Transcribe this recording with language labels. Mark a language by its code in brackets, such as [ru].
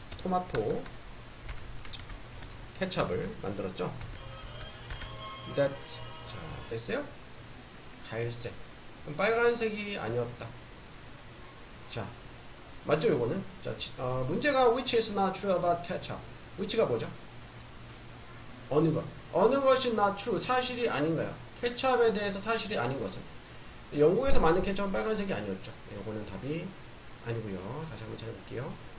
[ko] 토마토 케첩을 만들었죠. That. 자, 됐어요? 갈색. 그럼 빨간색이 아니었다. 자, 맞죠, 요거는? 자, 문제가 [en] which is not true about ketchup. [ko] which가 뭐죠? 어느 것. 어느 것이 not true. 사실이 아닌가요? 케첩에 대해서 사실이 아닌 것은. 영국에서 만든 케첩은 빨간색이 아니었죠. 요거는 답이 아니고요. 다시 한번 찾아볼게요.